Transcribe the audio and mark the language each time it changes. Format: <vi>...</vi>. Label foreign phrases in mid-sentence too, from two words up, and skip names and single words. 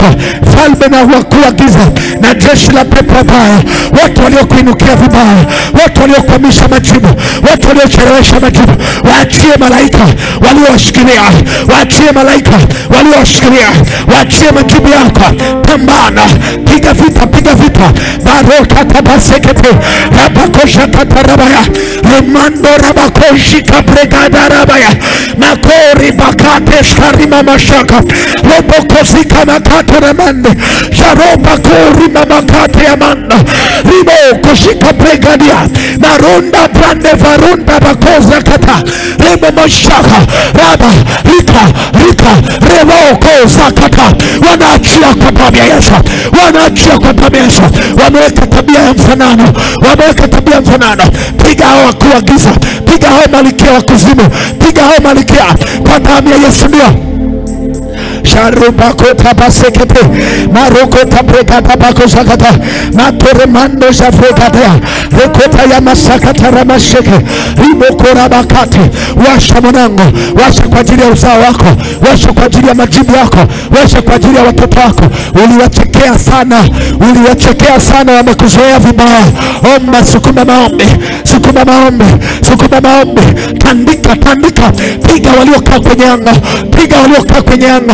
<sw>Falme na wakuu wa giza na jeshi la pepo wabaya, watu waliokuinukia vibaya, watu waliokwamisha majibu, watu waliochelewesha majibu, waachie malaika waliowashikilia, waachie malaika waliowashikilia, waachie majibu yako. Pambana, piga vita, piga vita. Baroka tabasekete rabakosha katarabaya remando rabakoshi kapregada rabaya makori bakate sharima mashaka robokozika makato remande sharoba kori mamakate amanda ribo koshika pregadia maronda brande varunda bakoza kata rebo mashaka raba rika rebo zakata. Wanaachia kwa damu ya Yesu, wanaachia kwa damu ya Yesu. Wameweka tabia ya mfanano, wameweka tabia ya mfanano. Piga hao wakuu wa giza, piga hao malikia wa kuzimu, piga hao malikia kwa damu ya Yesu. Ndio Sharubako tabasekete maroko tabreka tabako sakata matoremando shafrekatea rekota ya masakata ramasheke ribokora bakate. Washa mwanangu, washa kwa ajili ya uzao wako, washa kwa ajili ya majibu yako, washa kwa ajili ya watoto wako. Uliwachekea sana, uliwachekea sana, wamekuzoea vibaya. Omba, sukuma maombi, sukuma maombi, sukuma maombi. Tandika, tandika, piga waliokaa kwenye anga, piga waliokaa kwenye anga.</sw>